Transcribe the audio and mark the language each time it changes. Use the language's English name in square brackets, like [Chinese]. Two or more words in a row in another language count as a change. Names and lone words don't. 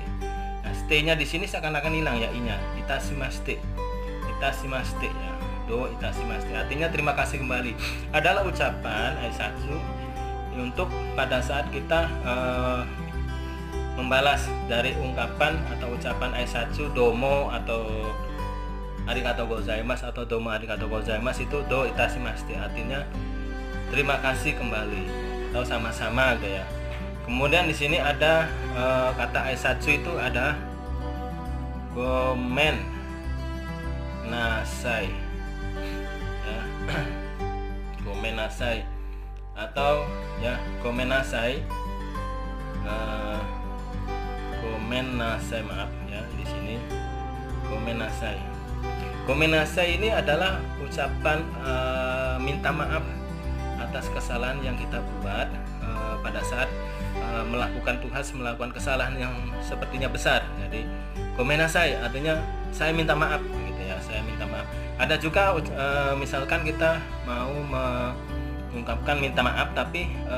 [Indonesian] Nah, st-nya di sini seakan-akan hilang ya, i-nya. [Japanese] いたしまして。いたしまして ya。どういたしまして. [Indonesian] Artinya terima kasih kembali. Adalah ucapan aisatsu untuk pada saat kita membalas dari ungkapan atau ucapan aisatsu domo atau [Japanese] ありがとうございます [Indonesian] atau [Japanese] どうもありがとうございます [Indonesian] itu [Japanese] どういたしまして. [Indonesian] Artinya terima kasih kembali atau sama-sama gitu ya. Kemudian di sini ada kata aisatsu itu ada [Japanese] ごめんなさい [Indonesian] ya. [Japanese] ごめんなさい [Indonesian] atau ya [Japanese] ごめんなさい、ごめんなさい, [Indonesian] maaf ya, di sini [Japanese] ごめんなさい. ごめんなさい [Indonesian] ini adalah ucapan minta maaf atas kesalahan yang kita buat pada saat melakukan kesalahan yang sepertinya besar. Jadi gomenasai artinya saya minta maaf gitu ya, saya minta maaf. Ada juga misalkan kita mau mengungkapkan minta maaf tapi